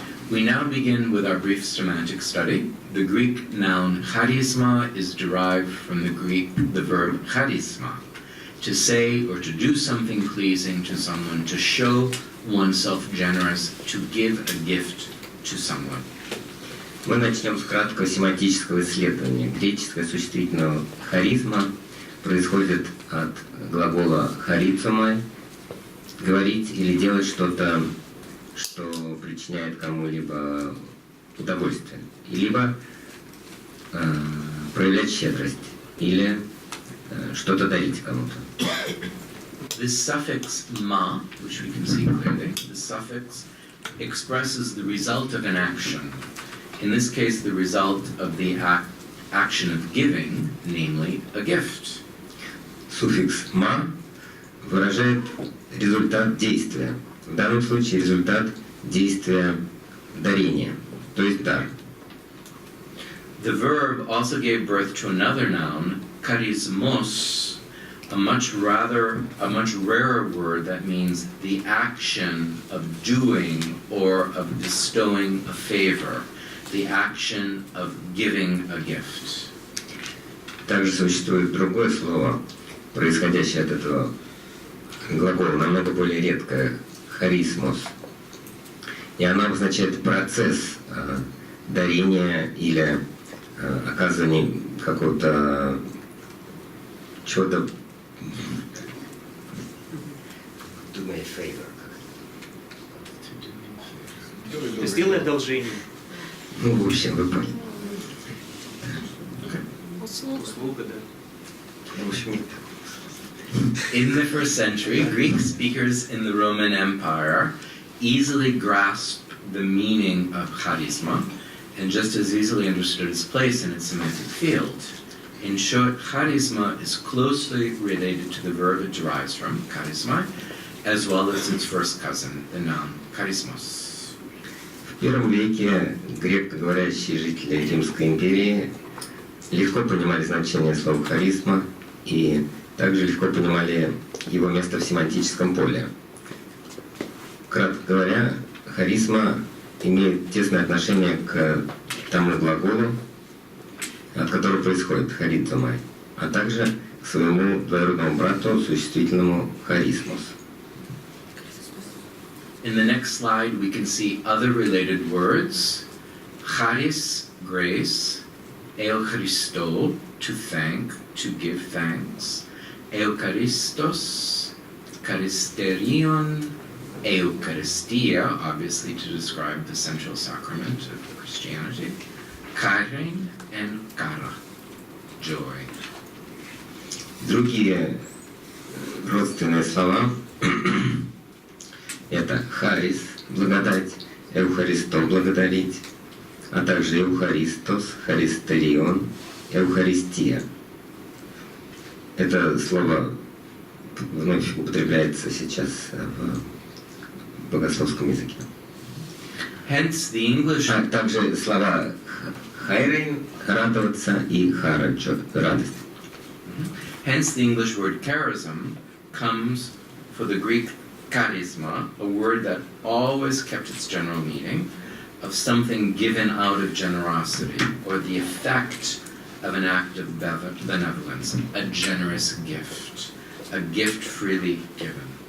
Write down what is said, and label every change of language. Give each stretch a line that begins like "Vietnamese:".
English: We now begin with our brief semantic study. The Greek noun charisma is derived from the verb charisma, to say or to do something pleasing to someone, to show oneself generous, to give a gift to someone.
Russian: Мы начнем с краткого семантического исследования. Греческое существительное харизма происходит от глагола харизомai, говорить или делать что-то, что причиняет кому-либо удовольствие, либо проявлять щедрость, или что-то дарить кому-то.
English: This suffix ma, which we can see clearly, the suffix expresses the result of an action. In this case, the result of the action of giving, namely a gift.
Russian: Суффикс «ма» выражает результат действия. В данном случае результат действия дарения, то есть дар.
English: The verb also gave birth to another noun, charismos, a much rarer word that means the action of doing or of bestowing a favor, the action of giving a gift.
Russian: Также существует другое слово, происходящее от этого глагола, намного более редкое, харизмос. И оно обозначает процесс дарения или оказывания какого-то чего-то...
English: Do me a favor.
Russian: Сделай одолжение. Ну, в общем, вы поняли. Услуга, да. В общем, не так.
English: In the first century, Greek speakers in the Roman Empire easily grasped the meaning of charisma and just as easily understood its place in its semantic field. In short, charisma is closely related to the verb it derives from, charisma, as well as its first cousin, the noun charismos.
Russian: В первом веке грекоговорящие жители Римской империи легко понимали значение слова «харизма» и также легко понимали его место в семантическом поле. Кратко говоря, харизма имеет тесное отношение к тому глаголу, от которого происходит харизма, а также к своему двоюродному брату, существительному харизмос.
English: In the next slide, we can see other related words. Charis, grace. Eucharisto, to thank, to give thanks. Eucharistos, charisterion. Eucharistia, obviously to describe the central sacrament of Christianity. Kairein and kara, joy.
Russian: Другие родственные слова это харис, благодать, эухаристо, благодарить, а также эухаристос, харистерион, эухаристия. Это слово вновь употребляется сейчас в богословском языке.
English: Hence the English...
Russian: А также слова хайрейн, радоваться, и хараджо, радость.
English: Hence the English word charism comes for the Greek charisma, a word that always kept its general meaning of something given out of generosity or the effect of an act of benevolence, a generous gift, a gift freely given.